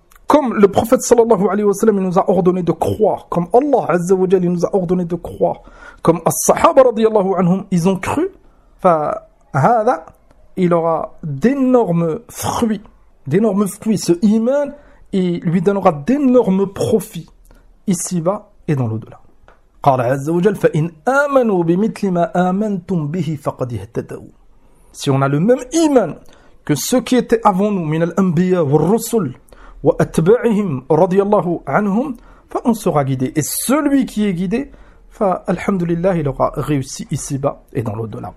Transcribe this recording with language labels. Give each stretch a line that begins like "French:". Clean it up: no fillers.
French: Comme le prophète sallallahu alayhi wa sallam nous a ordonné de croire, comme Allah azza wa jalla nous a ordonné de croire, comme as-sahaba radiyallahu anhum, ils ont cru, فهذا, il aura d'énormes fruits, ce iman, et lui donnera d'énormes profits, ici-bas et dans l'au-delà.
Arabic: قال عز وجل فإن آمنوا بمثل ما آمنتم به فقد اهتدوا.
French: Si on a le même iman que ceux qui étaient avant nous,
Arabic: min al-anbiya wa rusul, وَأَتْبَعِهِمْ رَضِيَ اللَّهُ عَنْهُمْ فَأَنْ سُرَى
French: guidé. Et celui qui est guidé, فَالْحَمْدُلِلَّهِ il aura réussi ici-bas et dans l'au-delà.